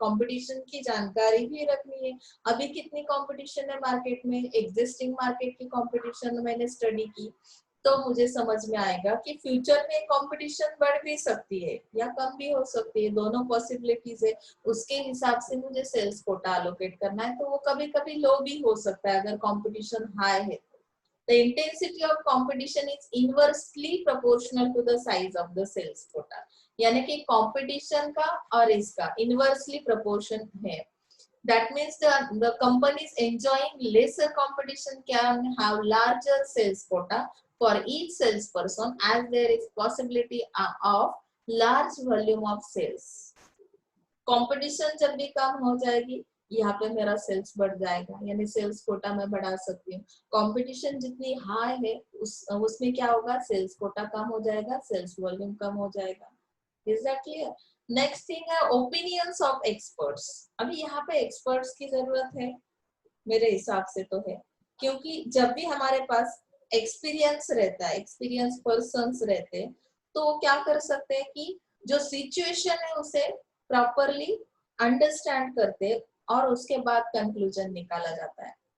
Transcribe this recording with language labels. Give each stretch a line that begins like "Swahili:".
Hindi: Competition की जानकारी भी रखनी है, अभी कितनी कंपटीशन है मार्केट में, एग्जिस्टिंग मार्केट की कंपटीशन मैंने स्टडी की तो मुझे समझ में आएगा कि फ्यूचर में कंपटीशन बढ़ भी सकती है या कम भी हो सकती है, दोनों पॉसिबिलिटीज है। उसके हिसाब से मुझे सेल्स कोटा अलोकेट करना है, तो वो कभी कभी लो भी हो सकता है अगर कंपटीशन हाई है।
English: The intensity of competition is inversely proportional to the size of the sales quota.
Hindi: यानी कि competition का और इसका inversely proportion है।
English: That means the companies enjoying lesser competition can have larger sales quota for each salesperson as there is possibility of large volume of sales.
Hindi: Competition जब भी कम हो जाएगी यहाँ पे मेरा सेल्स बढ़ जाएगा, यानी सेल्स कोटा मैं बढ़ा सकती हूँ। कंपटीशन जितनी हाई है उसमें क्या होगा, सेल्स कोटा कम हो जाएगा, सेल्स वॉल्यूम कम हो जाएगा।
English: Is that clear?
Hindi: Next thing है ओपिनियंस ऑफ एक्सपर्ट्स। अभी यहाँ पे एक्सपर्ट्स की जरूरत है मेरे हिसाब से तो है, क्योंकि जब भी हमारे पास एक्सपीरियंस रहता है, एक्सपीरियंस पर्सन्स रहते हैं, तो वो क्या कर सकते हैं कि जो सिचुएशन है उसे प्रॉपरली अंडरस्टैंड करते और उसके बाद कंक्लूजन निकाला जाता है।